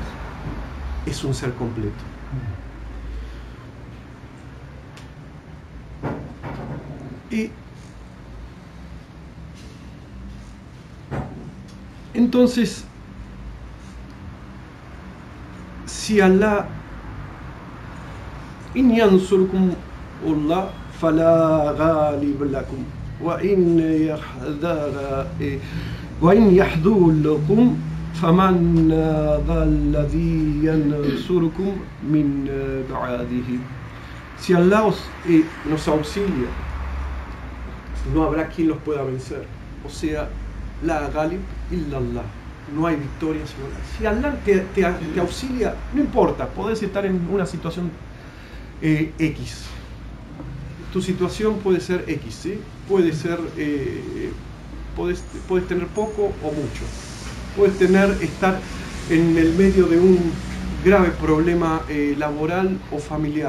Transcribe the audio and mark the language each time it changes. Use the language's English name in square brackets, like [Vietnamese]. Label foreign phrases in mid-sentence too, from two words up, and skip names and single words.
[Spanish] Es un ser completo. Y entonces, si Allah [Arabic] إن ينصركم الله فلا غالب لكم وإن يخذلكم فمن الذي ينصركم من بعده. [Spanish] Si Allah nos auxilia, no habrá quien los pueda vencer. O sea, [Arabic] لا غالب إلا الله, [Spanish] no hay victoria sino Allah. Si Allah te auxilia, no importa, podés estar en una situación X. Tu situación puede ser X, ¿sí? Puede ser Puedes tener poco o mucho. Puedes estar en el medio de un grave problema laboral o familiar.